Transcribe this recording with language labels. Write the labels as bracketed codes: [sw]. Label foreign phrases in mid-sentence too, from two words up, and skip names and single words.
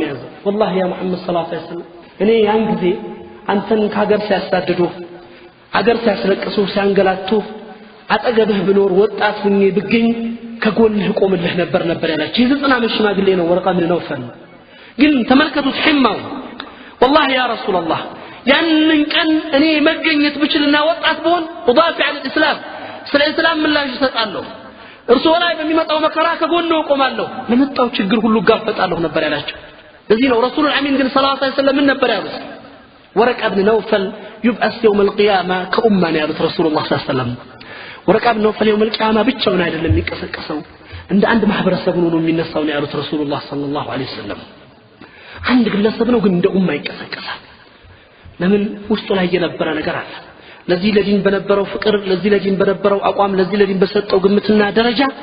[am] ያዘው والله [ar] يا محمد صلى الله عليه وسلم [am] እኔ ያን ጊዜ አንተን ከሀገር ሲያሳድዱ ሀገር ሲያስለቅሱ ሲያንገላቱ አጠገብህ ብኖር ወጣት ሁኜ ብገኝ ከጎንህ ቆምልህ ነበር ያላችሁ የዘጠና ዓመት ሽማግሌ ነው ወረቃ ብን ነውፈል ግን ተመልከቱት ህማው [ar] والله يا رسول الله [am] ያንን ቀን እኔ መገኘት ብችልና ወጣት ብሆን ወዳፊ [ar] على الاسلام [am] ስለ እስላም ምላሽ እሰጣለሁ እርሱ ላይ በሚመጣው መከራ ከጎንህ ቆማለሁ ለመጣው ችግር ሁሉ ጋፈጣለሁ ነበር ያላችሁ ለዚህ ነው [ar] الرسول الأمين [am] ግን [ar] صلى الله عليه وسلم [am] ምን ነበር ያሉት ወረቃ ብን ነውፈል [ar] يبعث يوم القيامه كأمة يا رسول الله صلى الله عليه وسلم [am] ወረቃ ብን ነውፈል [ar] يوم القيامه [am] ብቻውን አይደለም የሚቀሰቀሰው እንደ አንድ ማህበረሰብ ነው የሚነሳው ነው ያሉት [ar] رسول الله صلى الله عليه وسلم [am] አንድ ግለሰብ ነው ግን እንደ ኡማ ይቀሰቀሳል ለምን ውስጡ ላይ የነበረ ነገር አለ ለዚህ ለዲን በነበረው ፍቅር ለዚህ ለዲን በነበረው አቋም ለዚህ ለዲን በሰጠው ግምትና ደረጃ